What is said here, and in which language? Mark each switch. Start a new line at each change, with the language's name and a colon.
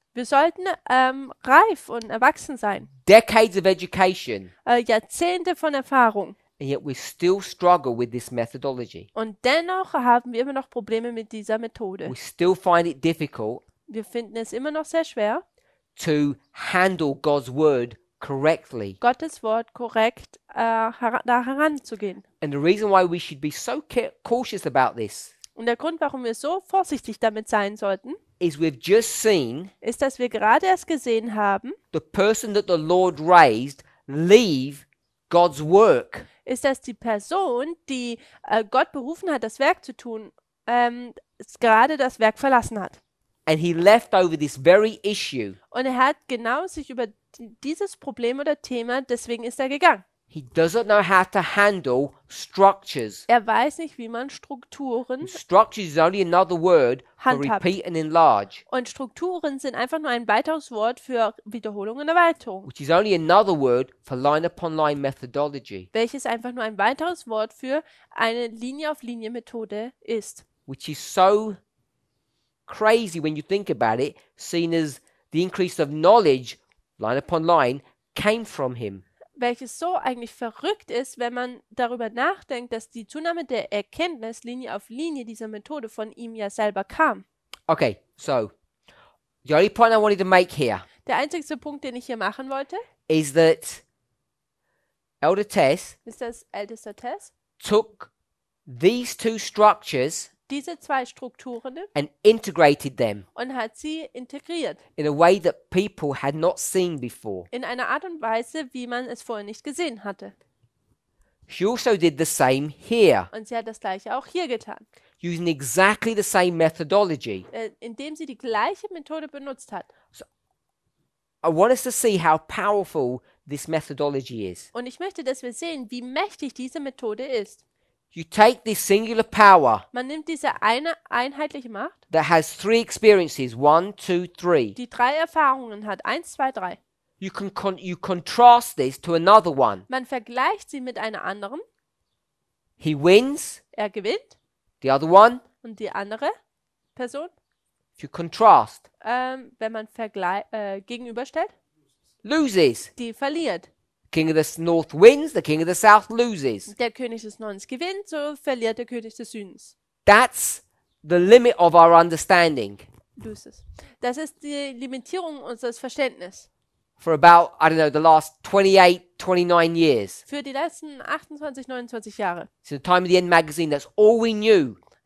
German: Wir sollten reif und erwachsen sein.
English: Decades of education.
German: Jahrzehnte von Erfahrung.
English: And yet we still struggle with this methodology.
German: Und dennoch haben wir immer noch Probleme mit dieser Methode.
English: We still find it difficult
German: Wir finden es immer noch sehr schwer,
English: to handle God's word correctly.
German: Gottes Wort korrekt da heranzugehen.
English: And the reason why we should be so cautious about this
German: Und der Grund, warum wir so vorsichtig damit sein sollten,
English: is we've just seen
German: ist, dass wir gerade erst gesehen haben,
English: the person that the Lord raised leave God's work.
German: ist, dass die Person, die Gott berufen hat, das Werk zu tun, gerade das Werk verlassen hat.
English: And he left over this very issue.
German: Und er hat genau sich über dieses Problem oder Thema, deswegen ist er gegangen.
English: He doesn't know how to handle structures.
German: Er weiß nicht, wie man Strukturen
English: Structures is only another word for
German: handhabt.
English: repeat and enlarge,
German: Und Strukturen sind einfach nur ein weiteres Wort für Wiederholung und Erweiterung,
English: which is only another word for line upon line methodology,
German: welches einfach nur ein weiteres Wort für eine Linie-auf-Linie-Methode ist.
English: which is so crazy when you think about it, seen as the increase of knowledge, line upon line, came from him.
German: Welches so eigentlich verrückt ist, wenn man darüber nachdenkt, dass die Zunahme der Erkenntnis Linie auf Linie dieser Methode von ihm ja selber kam.
English: Okay, so the only point I wanted to make here
German: Der einzigste Punkt, den ich hier machen wollte,
English: is that Elder Tess
German: ist, dass Ältester Tess
English: took these two structures
German: diese zwei Strukturen
English: and integrated them
German: und hat sie integriert.
English: in a way that people had not seen before.
German: In einer Art und Weise, wie man es vorher nicht gesehen hatte.
English: She also did the same here,
German: Und sie hat das Gleiche auch hier getan,
English: using exactly the same methodology.
German: indem sie die gleiche Methode benutzt hat.
English: I want us to see how powerful this methodology is.
German: Und ich möchte, dass wir sehen, wie mächtig diese Methode ist.
English: You take this singular power
German: Man nimmt diese eine einheitliche Macht,
English: that has three experiences, 1, 2, 3.
German: die 3 Erfahrungen hat, 1, 2, 3.
English: You contrast this to another one.
German: Man vergleicht sie mit einer anderen.
English: He wins,
German: Er gewinnt
English: the other one,
German: und die andere Person,
English: if you contrast,
German: wenn man gegenüberstellt,
English: loses.
German: die verliert.
English: King of the North wins, the King of the South loses.
German: Der König des Nordens gewinnt, so verliert der König des Südens.
English: That's the limit of our understanding. Loses.
German: Das ist die Limitierung unseres Verständnisses.
English: For about, I don't know, the last 28, 29 years.
German: Für die letzten 28, 29 Jahre.
English: Since the time of the End magazine, that's all we knew.